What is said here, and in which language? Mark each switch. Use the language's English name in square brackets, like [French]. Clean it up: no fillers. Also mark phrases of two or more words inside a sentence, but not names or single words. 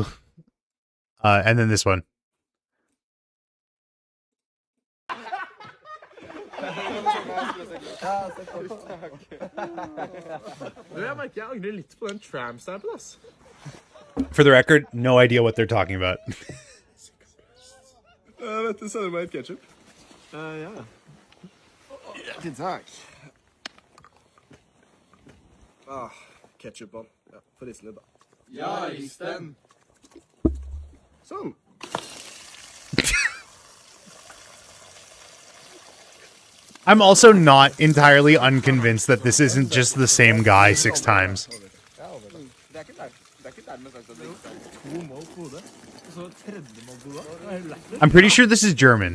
[English] And then this one. For the record, no idea what they're talking about. [Norwegian] Vet du, sender meg ketchup? Ja. Hjertelig takk. Ketchupen. Ja, få riste litt, da. Ja, rist den. Sånn. [English] I'm also not entirely unconvinced that this isn't just the same guy 6 times. I'm pretty sure this is German.